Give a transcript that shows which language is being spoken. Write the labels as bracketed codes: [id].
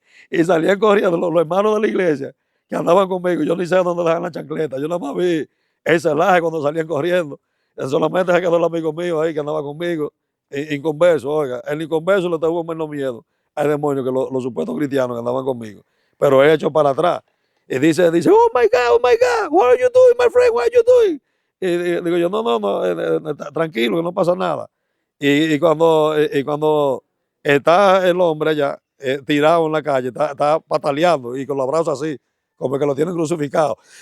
[es] Y salían corriendo los hermanos de la iglesia que andaban conmigo. Yo ni sé dónde dejan la chancleta. Yo nada más vi el celaje cuando salían corriendo. Solamente se quedó el amigo mío ahí que andaba conmigo, inconverso. Oiga, el inconverso le tuvo menos miedo al demonio que los supuestos cristianos que andaban conmigo. Pero él echó para atrás. Y dice, [en] oh my God, what are you doing, my friend, what are you doing? [es] Y digo yo, no, tranquilo, que no pasa nada. Y cuando está el hombre allá, tirado en la calle, está pataleando y con los brazos así, como que lo tienen crucificado.